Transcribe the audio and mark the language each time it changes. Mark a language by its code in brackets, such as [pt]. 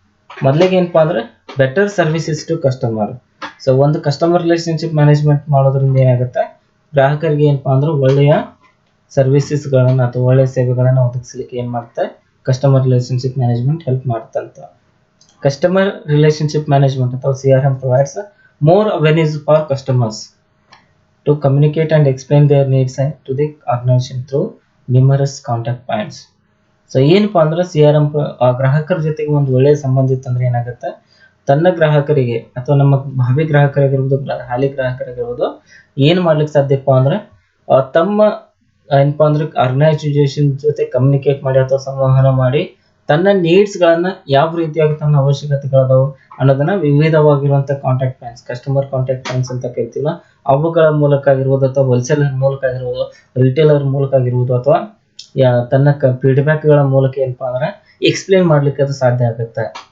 [kn] ಮೊದಲಿಗೆ ಏನಪ್ಪಾ ಅಂದ್ರೆ better services to customer. So ಒಂದು ಕಸ್ಟಮರ್ ರಿಲೇಶನ್ಶಿಪ್ ಮ್ಯಾನೇಜ್ಮೆಂಟ್ ಮಾಡೋದ್ರಿಂದ ಏನಾಗುತ್ತೆ, ಗ್ರಾಹಕರಿಗೆ ಏನಪ್ಪಾ ಅಂದ್ರೆ ಒಳ್ಳೆಯ ಸರ್ವಿಸಸ್ಗಳನ್ನ ಅಥವಾ ಒಳ್ಳೆಯ ಸೇವೆಗಳನ್ನ ಒದಗಿಸ್ಲಿಕ್ಕೆ ಏನ್ ಮಾಡುತ್ತೆ, customer relationship management help ಮಾಡುತ್ತಂತ. [en] customer relationship management [kn] ಅಥವಾ [en] CRM provides more awareness for customers to communicate and explain their needs to the organization through numerous contact points. [kn] So ಏನಪ್ಪಾ ಅಂದ್ರೆ CRM ಗ್ರಾಹಕರ ಜೊತೆಗೆ ಒಂದು ಒಳ್ಳೆಯ ಸಂಬಂಧ ಇತ್ತಂದ್ರೆ ಏನಾಗುತ್ತೆ, ತನ್ನ ಗ್ರಾಹಕರಿಗೆ ಅಥವಾ ನಮ್ಮ ಭಾವಿ ಗ್ರಾಹಕರಾಗಿರ್ಬೋದು, ಹಾಲಿ ಗ್ರಾಹಕರಾಗಿರ್ಬೋದು ಏನ್ ಮಾಡ್ಲಿಕ್ಕೆ ಸಾಧ್ಯಪ್ಪ ಅಂದ್ರೆ ತಮ್ಮ ಏನಪ್ಪಾ ಅಂದ್ರೆ ಆರ್ಗನೈಸೇಷನ್ ಜೊತೆ ಕಮ್ಯುನಿಕೇಟ್ ಮಾಡಿ ಅಥವಾ ಸಂವಹನ ಮಾಡಿ ತನ್ನ ನೀಡ್ಸ್ ಗಳನ್ನ ಯಾವ ರೀತಿಯಾಗಿ ತನ್ನ ಅವಶ್ಯಕತೆಗಳದಾವು ಅನ್ನೋದನ್ನ ವಿವಿಧವಾಗಿರುವಂತಹ contact points, customer contact points ಅಂತ ಕರಿತೀವ, ಅವುಗಳ ಮೂಲಕ ಆಗಿರ್ಬೋದು ಅಥವಾ ಹೋಲ್ಸೇಲರ್ ಮೂಲಕ ಆಗಿರ್ಬೋದು, ರಿಟೇಲರ್ ಮೂಲಕ ಆಗಿರ್ಬೋದು ಅಥವಾ ತನ್ನ ಫೀಡ್ಬ್ಯಾಕ್ ಗಳ ಮೂಲಕ ಏನಪ್ಪಾ ಅಂದ್ರೆ ಎಕ್ಸ್ಪ್ಲೇನ್ ಮಾಡ್ಲಿಕ್ಕೆ ಅದು ಸಾಧ್ಯ ಆಗುತ್ತೆ.